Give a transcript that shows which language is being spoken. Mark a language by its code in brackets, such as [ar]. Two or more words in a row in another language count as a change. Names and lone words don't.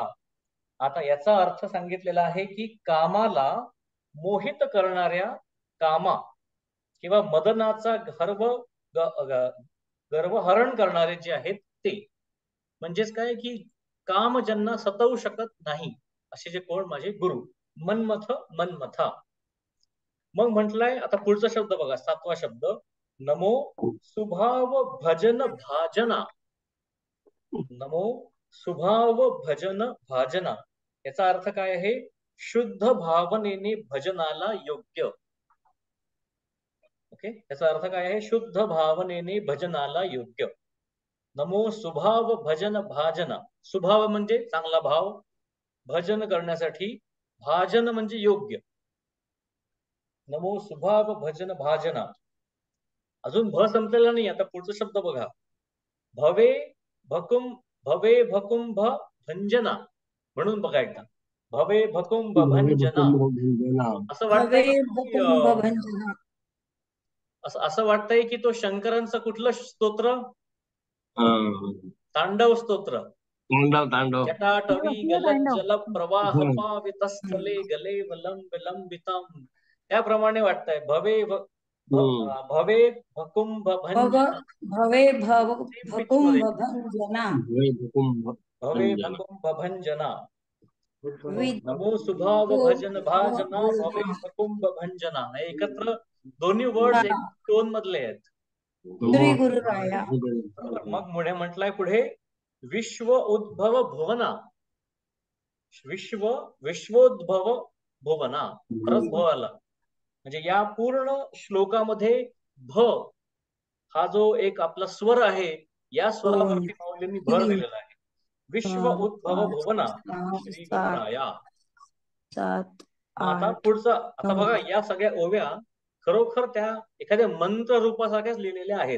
[mr] आता याचा अर्थ सांगितलेला आहे की कामाला मोहित करणाऱ्या कामा किंवा मदनाचा गर्वहरण करणारे जे आहेत ते. म्हणजेच काय की काम ज्यांना सतवू शकत नाही असे जे कोण? माझे गुरु. मनमथ मनमथा. मग म्हटलंय आता पुढचा शब्द बघा, 7वा शब्द नमो सुभाव भजन भाजना. नमो सुभाव भजन भाजना. याचा अर्थ काय आहे? शुद्ध भावनेने भजनाला योग्य. ओके, याचा अर्थ काय आहे? शुद्ध भावनेने भजनाला योग्य. नमो सुभाव भजन भाजना. सुभाव म्हणजे चांगला भाव, भजन करण्यासाठी, भाजन म्हणजे योग्य. नमो सुभाव भजन भाजना. अजून भ संपलेला नाही. आता पुढचा शब्द बघा, भवे भकुंभ भंजना. म्हणून बघा एकदा, भवे भकुंभ भंजना. असं वाटतंय असं वाटतंय की तो शंकरांचं कुठलं स्तोत्र? तांडव स्तोत्र. [sa] जटाटवी गलज्जल प्रवाह पावितस्थले गले लंबितम. [mr] त्याप्रमाणे वाटतंय. भवे भकुंभ भंजना. भवे भकुंभ भंजना. भवे भकुंभ भंजना. नमो सुभाव भजन भाजना भवे भकुंभ भंजना. एकत्र दोन्ही वर्ड एक टोन मधले आहेत. श्री गुरुराया. मग पुढे म्हटलंय पुढे विश्व उद्भव भुवना. विश्वोद्भव भुवना. परत भ आला. म्हणजे या पूर्ण श्लोकामध्ये भ हा जो एक आपला स्वर आहे, या स्वरावरती माऊलींनी भर दिलेला आहे. विश्व उद्भव भुवना श्री गुरुराया. आता पुढचा, आता बघा या सगळ्या ओव्या खरोखर त्या एखाद्या मंत्र रूपासारख्याच लिहिलेल्या आहेत.